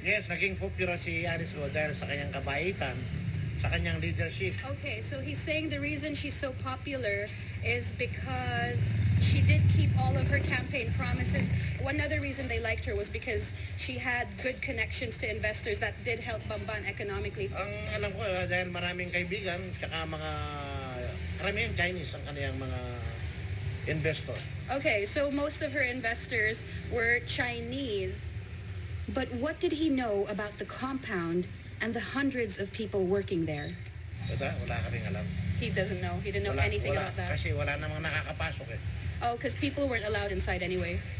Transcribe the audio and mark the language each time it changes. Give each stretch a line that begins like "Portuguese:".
Filipino: Yes, naging popular si Alice Guo dahil sa kanyang kabaitan, sa kanyang leadership.
English: Okay, so he's saying the reason she's so popular is because she did keep all of her campaign promises. One other reason they liked her was because she had good connections to investors that did help Bamban economically.
Filipino: Ang alam ko, dahil maraming kaibigan, tsaka mga karamihan Chinese ang kanyang mga investor.
English: Okay, so most of her investors were Chinese. But what did he know about the compound and the hundreds of people working there?
Filipino: Wala ka rin alam.
English: He doesn't know. He didn't know anything about that.
Filipino: Kasi wala namang nakakapasok eh.
English: Oh, because people weren't allowed inside anyway.